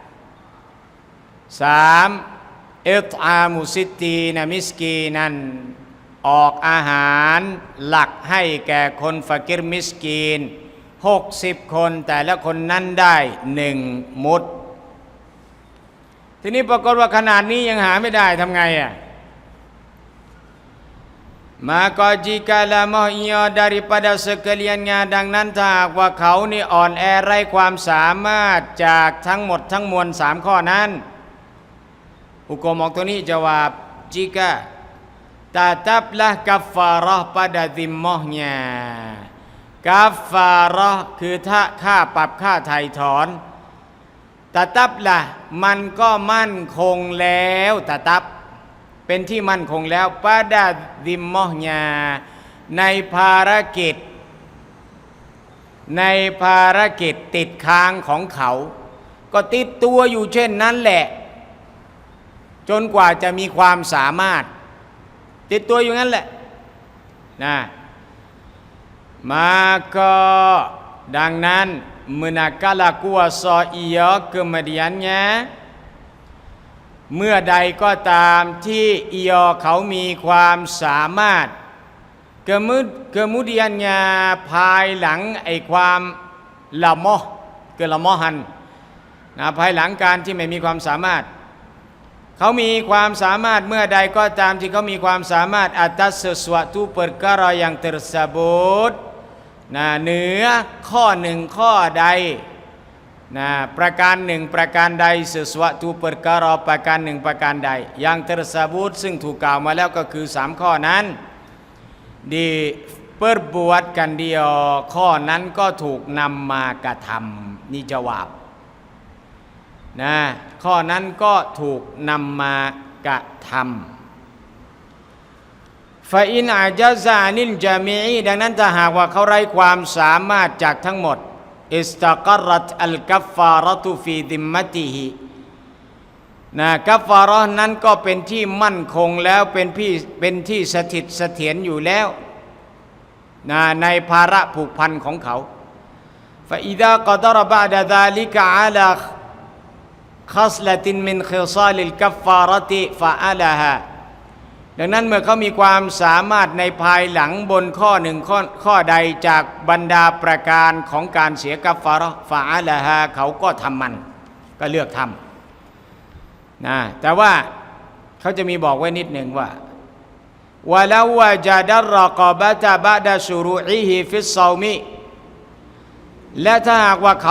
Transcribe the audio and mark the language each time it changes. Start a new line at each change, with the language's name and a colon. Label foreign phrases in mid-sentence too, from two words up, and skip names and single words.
Thai: 3
Arabic: إطعام ستين مسكينا
Thai: ออกอาหารหลักให้แก่คนฟะกิรมิสกีน60 คนแต่ละคนนั้นได้1 มุดทีนี้ปรากฏว่าขนาดนี้ยังหาไม่ได้ทำไง
Malay: maka jika lamah ia daripada sekaliannya
Thai: ดังนั้นถ้าหากว่าเขานี่อ่อนแอไร้ความสามารถจากทั้งหมดทั้งมวล3ข้อนั้นหุกมออกตัวนี้จาวาบ
Malay: jika tetaplah kafarah pada zimmahnya
Thai: kafarah คือถ้าค่าปรับค่าไถ่ถอนtetaplah มันก็มั่นคงแล้วtetapเป็นที่มั่นคงแล้ว
Malay: pada zimmahnya
Thai: ในภาร กิจติดค้างของเขาก็ติดตัวอยู่เช่นนั้นแหละจนกว่าจะมีความสามารถติดตัวอยู่งั้นแหละนะmaka ดังนั้น
Malay: manakala kuasa ia kemudiannya
Thai: เมื่อใดก็ตามที่อียอเขามีความสามารถ kemudiannya ภายหลังไอ้ความละมอละมอหันนะภายหลังการที่ไม่มีความสามารถเขามีความสามารถเมื่อใดก็ตามที่เขามีความสามารถ
Malay: atas sesuatu perkara yang tersebut
Thai: นะเหนือข้อ หนึ่งข้อใดนะประการหนึ่งประการใด
Malay: sesuatu perkara
Thai: ประการหนึ่งประการใด
Malay: yang tersebut
Thai: ซึ่งถูกกล่าวมาแล้วก็คือ3 ข้อนั้น
Malay: di perbuat
Thai: กันเดียวข้อนั้นก็ถูกนำมากระทำนี่จวาบนะข้อนั้นก็ถูกนำมาก ระทำ
Arabic: فإن عجز عن الجميع
Thai: ดังนั้นถ้าหากว่าเขาไร้ความสามารถจากทั้งหมด
Arabic: استقرت الكفارة في ذمته
Thai: นะกัฟฟาระนั้นก็เป็นที่มั่นคงแล้วเป็นที่สถิตเสถียรอยู่แล้วนะในภาระผูกพันของเขา
Arabic: فإذا قدر بعد ذلك على خصلة من خصال الكفارة فعلها
Thai: ดังนั้นเมื่อเขามีความสามารถในภายหลังบนข้อหนึ่งข้อใดจากบรรดาประการของการเสียกัฟฟาระห์ฟาอะละฮาเขาก็ทำมันก็เลือกทำนะ แต่ว่าเขาจะมีบอกไว้นิดหนึ่งว่า
Arabic: ولو وجد الرقبة بعد شروعه في الصيام
Thai: และถ้าหากว่าเขา